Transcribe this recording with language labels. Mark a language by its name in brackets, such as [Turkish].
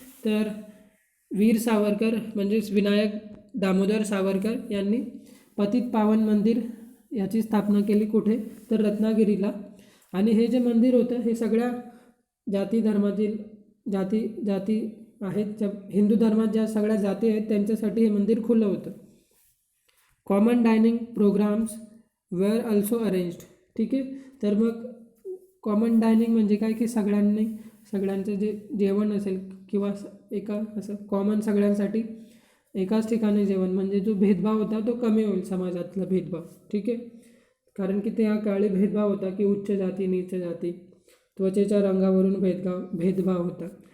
[Marathi] तर वीर सावरकर म्हणजेच विनायक दामोदर सावरकर यांनी पतित पावन मंदिर याची स्थापना केली. कुठे? तर रत्नागिरीला. आणि हे जे मंदिर होतं हे सगळ्या जाती धर्मातील जाती आहेत, ज्या हिंदू धर्मात ज्या सगळ्या जाती आहेत त्यांच्यासाठी हे मंदिर खुलं होतं. [English] Common dining programs were also arranged. [Marathi] ठीक आहे. तर मग कॉमन डायनिंग म्हणजे काय? की सगळ्यांचं जे जेवण असेल किंवा एका असं कॉमन सगळ्यांसाठी एकाच ठिकाणी जेवण, म्हणजे जो भेदभाव होता तो कमी होईल, समाजातला भेदभाव. ठीक आहे. कारण की त्या काळी भेदभाव होता की उच्च जाती नीच जाती, त्वचेच्या रंगावरून भेदभाव होता.